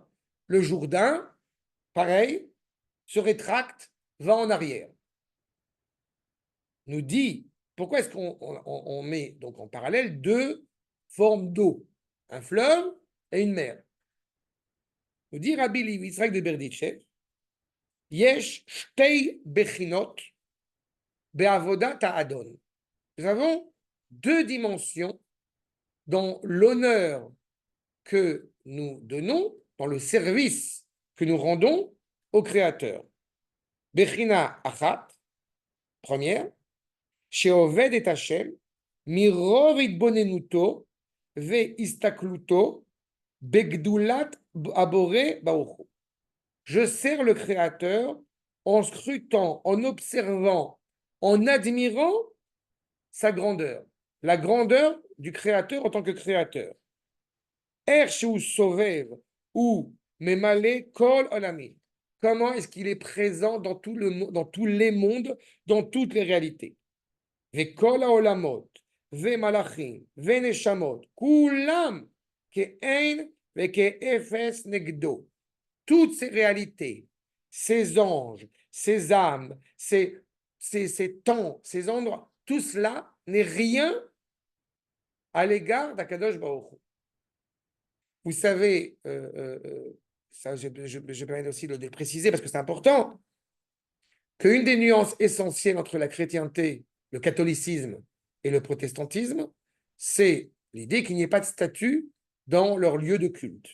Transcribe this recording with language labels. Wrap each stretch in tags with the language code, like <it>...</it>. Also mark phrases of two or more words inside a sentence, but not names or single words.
<fr>Le Jourdain, pareil, se rétracte, va en arrière. Nous dit, pourquoi est-ce qu'on met donc en parallèle deux formes d'eau, un fleuve et une mer? Nous dit Rabbi Yitzhak de Berditchev,</fr> <he>יש שתי בחינות בעבודת האדון.</he> <fr>Nous avons deux dimensions dans l'honneur que nous donnons, dans le service que nous rendons au Créateur.</fr> <he>בחינה אחת, première, שעובד את השם מרוב התבוננותו והסתכלותו בגדולת הבורא ברוך הוא.</he> <fr>Je sers le Créateur en scrutant, en observant, en admirant sa grandeur, la grandeur du Créateur en tant que Créateur.</fr> <he>שהוא סובב ou ממלא כל עולמי.</he> <fr>Comment est-ce qu'il est présent dans tous les mondes, dans toutes les réalités.</fr> <he>וכל העולמות, ומלאכים, ונשמות, כולם כאין וכאפס נגדו.</he> <fr>Toutes ces réalités, ces anges, ces âmes, ces temps, ces endroits, tout cela n'est rien à l'égard d'Akadosh Baruch Hu. Vous savez, ça je permets aussi de le préciser parce que c'est important, qu'une des nuances essentielles entre la chrétienté, le catholicisme et le protestantisme, c'est l'idée qu'il n'y ait pas de statut dans leur lieu de culte.</fr>